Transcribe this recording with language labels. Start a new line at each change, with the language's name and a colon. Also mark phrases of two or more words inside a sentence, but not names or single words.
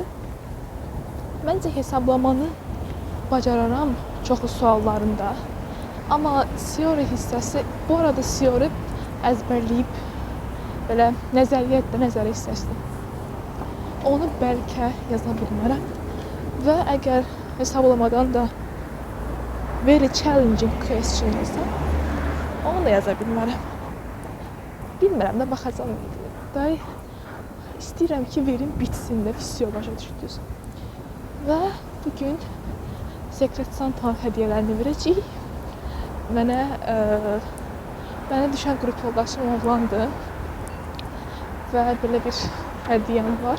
Azerbaijani: Məncə hesablamanı bacararam çoxu suallarında. Amma teori hissəsi, bu arada teori əzbərləyib belə nəzəriyyətdə nəzərə hissəsidir. Onu bəlkə yaza bilmərəm və əgər hesablamadan da
English: very challenging question
Azerbaijani: olsa, onu da yaza bilmərəm. Bilmirəm də, baxacam. Day istəyirəm ki, verim bitsin də, visiyo başa düşdünüz. Və bugün Secret Santa hədiyyələrini verəcəyik. Mənə düşən qrup yoldaşım oğlandı və belə bir hədiyyəm var.